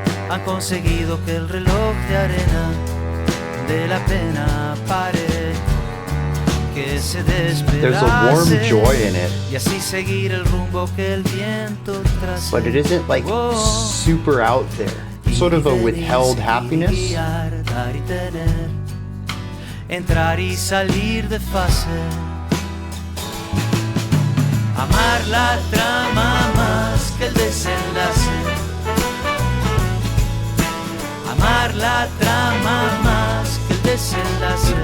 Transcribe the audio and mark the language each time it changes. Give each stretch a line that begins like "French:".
Spanish: Han conseguido que el reloj de arena de la pena pare, que se despedace.
English: There's a warm joy in it,
Spanish: y así seguir el rumbo que el viento trace.
English: but it isn't like super out there. Sort of a withheld happiness.
Spanish: Dar y tener, entrar y salir de fase. Amar la trama más que el desenlace. Amar la trama más que el desenlace.